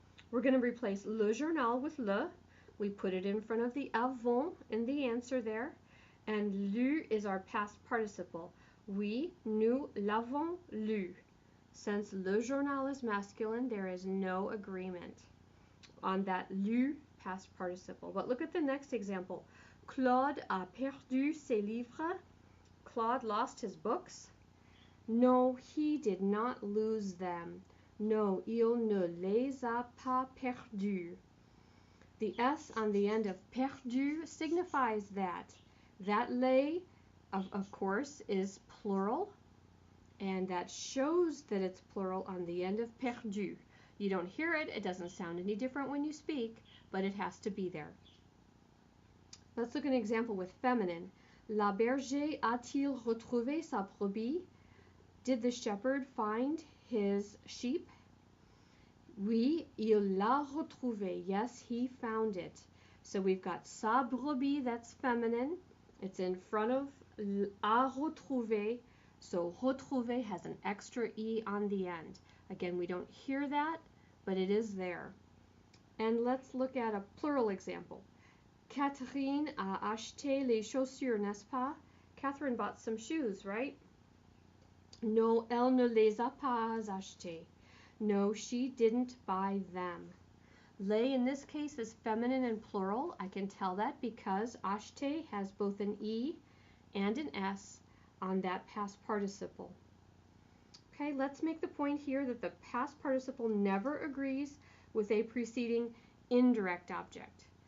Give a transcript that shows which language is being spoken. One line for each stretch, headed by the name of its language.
English: We're going to replace le journal with le. We put it in front of the avant in the answer there. And lu is our past participle.
French: Oui, nous l'avons lu.
English: Since le journal is masculine, there is no agreement on that lu past participle. But look at the next example.
French: Claude a perdu ses livres.
English: Claude lost his books. No, he did not lose them.
French: No, il ne les a pas perdus.
English: The S on the end of perdu signifies that. That les, of course, is plural, and that shows that it's plural on the end of perdu. You don't hear it, it doesn't sound any different when you speak, but it has to be there. Let's look at an example with feminine.
French: La berger a-t-il retrouvé sa brebis?
English: Did the shepherd find his sheep?
French: Oui, il l'a retrouvé.
English: Yes, he found it. So we've got sa brebis, that's feminine. It's in front of a retrouvé. So retrouvé has an extra E on the end. Again, we don't hear that, but it is there. And let's look at a plural example.
French: Catherine a acheté les chaussures, n'est-ce pas?
English: Catherine bought some shoes, right?
French: No, elle ne les a pas achetées.
English: No, she didn't buy them. Les in this case is feminine and plural. I can tell that because acheté has both an E and an S on that past participle. Okay, let's make the point here that the past participle never agrees with a preceding indirect object.